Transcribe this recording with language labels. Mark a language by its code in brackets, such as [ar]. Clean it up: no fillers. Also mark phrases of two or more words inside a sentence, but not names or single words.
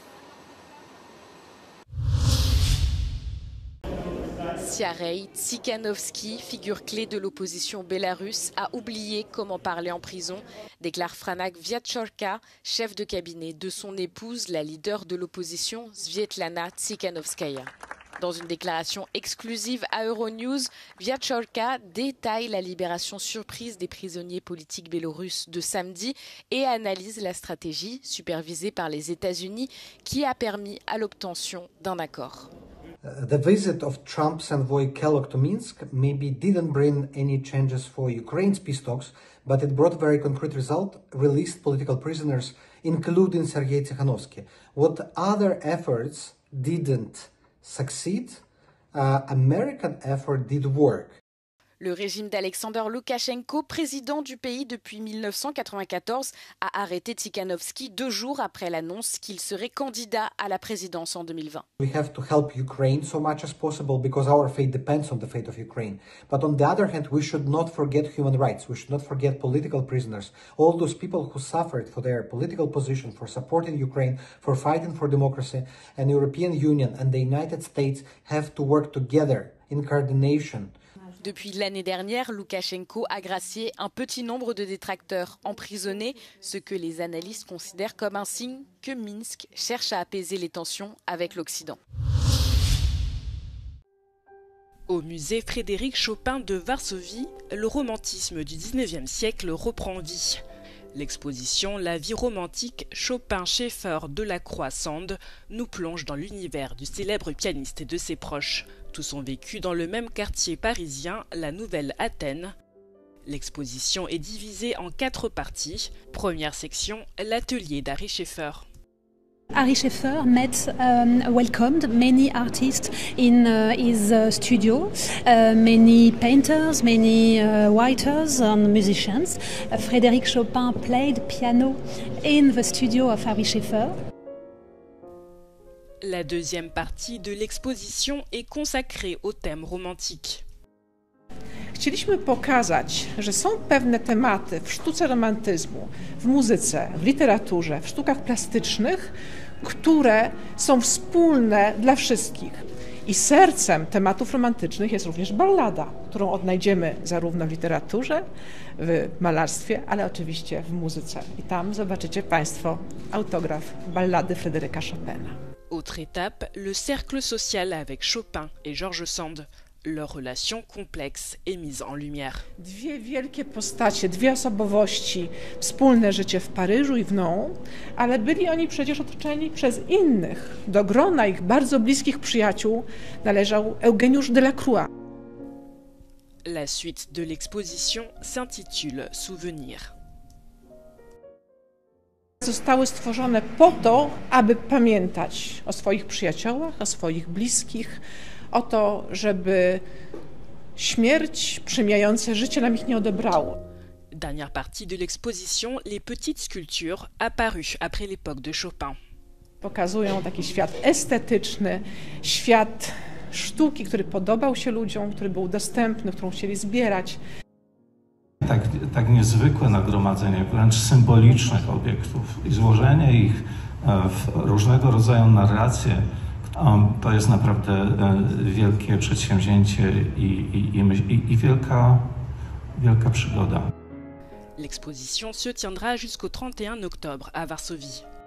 [fr] Siarhei Tsikhanovsky, figure clé de l'opposition bélarusse, a oublié comment parler en prison, déclare Franak Viatchorka, chef de cabinet de son épouse, la leader de l'opposition Svietlana Tsikhanovskaya. Dans une déclaration exclusive à Euronews, Viatchorka détaille la libération surprise des prisonniers politiques biélorusses de samedi et analyse la stratégie supervisée par les États-Unis qui a permis à l'obtention d'un accord. [en] The visit of Trump's envoy Kellogg to Minsk maybe didn't bring any changes for Ukraine's peace talks, but it brought very concrete result, released political prisoners, including Sergei Tsikhanovsky. What other efforts didn't succeed, American effort did work. [fr] Le régime d'Alexander Loukachenko, président du pays depuis 1994, a arrêté Tsikhanovsky 2 jours après l'annonce qu'il serait candidat à la présidence en 2020. [en] We have to help Ukraine so much as possible because our fate depends on the fate of Ukraine. But on the other hand, we should not forget human rights. We should not forget political prisoners, all those people who suffered for their political position, for supporting Ukraine, for fighting for democracy. And the European Union and the United States have to work together in coordination. [fr] Depuis l'année dernière, Loukachenko a gracié un petit nombre de détracteurs emprisonnés, ce que les analystes considèrent comme un signe que Minsk cherche à apaiser les tensions avec l'Occident. Au musée Frédéric Chopin de Varsovie, le romantisme du XIXe siècle reprend vie. L'exposition La vie romantique Chopin-Schaeffer Delacroix-Sand nous plonge dans l'univers du célèbre pianiste et de ses proches. Tous ont vécu dans le même quartier parisien, la Nouvelle Athènes. L'exposition est divisée en 4 parties. Première section, l'atelier d'Ary Scheffer. [en] Ary Scheffer welcomed many artists in his studio, many painters, many writers and musicians. Frédéric Chopin played piano in the studio of Ary Scheffer. [fr] La deuxième partie de l'exposition est consacrée au thème romantique. [pl] Chcieliśmy pokazać, że są pewne tematy w sztuce romantyzmu, w muzyce, w literaturze, w sztukach plastycznych, które są wspólne dla wszystkich. I sercem tematów romantycznych jest również ballada, którą odnajdziemy zarówno w literaturze, w malarstwie, ale oczywiście w muzyce. I tam zobaczycie Państwo autograf ballady Fryderyka Chopina. [fr] Autre étape, le cercle social avec Chopin et George Sand. Leur relation complexe est mise en lumière. [pl] Dwie wielkie postacie, dwie osobowości, wspólne życie w Paryżu i w Nantes, ale byli oni przecież otoczeni przez innych. Do grona ich bardzo bliskich przyjaciół należał Eugeniusz Delacroix. [fr] La suite de l'exposition s'intitule Souvenir. [pl] Zostały stworzone po to, aby pamiętać o swoich przyjaciołach, o swoich bliskich, o to, żeby śmierć przemijające życie nam ich nie odebrało. [fr] Dernière partie de l'exposition, les petites sculptures apparues après l'époque de Chopin. [pl] Pokazują taki świat estetyczny, świat sztuki, który podobał się ludziom, który był dostępny, którą chcieli zbierać. Tak niezwykłe nagromadzenie wręcz symbolicznych obiektów i złożenie ich w różnego rodzaju narracje, to jest naprawdę wielkie przedsięwzięcie i wielka przygoda. [fr] L'exposition se tiendra jusqu'au 31 octobre à Varsovie.